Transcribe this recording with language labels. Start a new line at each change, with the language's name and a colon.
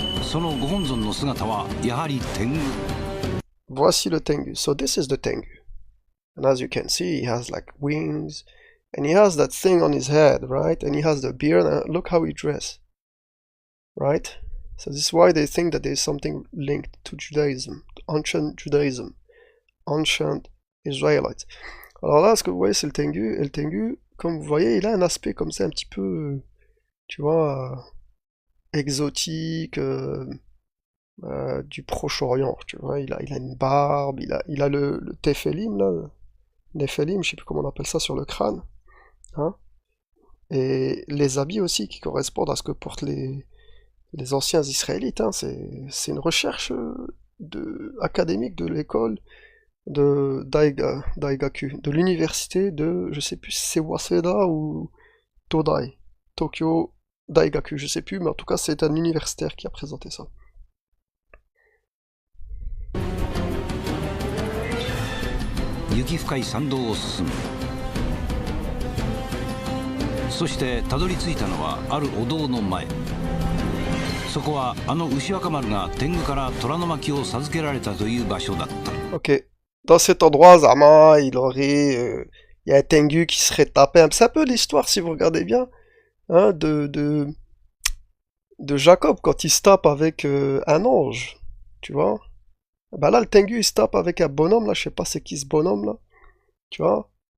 Japanese: そのご本尊の姿はやはり天狗。
French: Voici le Tengu.
English: So this is the Tengu. And as you can see, he has like wings. And he has that thing on his head, right? And he has the beard. And look how he dresses. Right? So this is why they think that there is something linked to Judaism. Ancient Judaism. Ancient Israelites.
French: Alors là, ce que vous voyez, c'est le Tengu. Et le Tengu, comme vous voyez, il a un aspect comme ça, un petit peu, tu vois, exotique, du Proche-Orient, tu vois. Il a une barbe, il a le Téphélim, là. Néphélim, je sais plus comment on appelle ça, sur le crâne. Hein, et les habits aussi qui correspondent à ce que portent les anciens Israélites. Hein. C'est une recherche académique de l'école de Daigaku, de l'université de, je sais plus si c'est Waseda ou Todai, Tokyo Daigaku, je sais plus, mais en tout cas c'est un universitaire qui a présenté ça.
Japanese: 雪深い参道を進む。そしてたどり着いたのはあるお堂の前。そこは牛若丸が天狗から虎の巻を授けられたという場所だった。
French: Ok. Dans cet endroit, Zama, il y a un Tengu qui serait tapé. C'est un peu l'histoire, si vous regardez bien, hein, de Jacob quand il se tape avec un ange, tu vois. Bah là, le Tengu, il se tape avec un bonhomme, là, je sais pas c'est qui ce bonhomme, là, tu vois.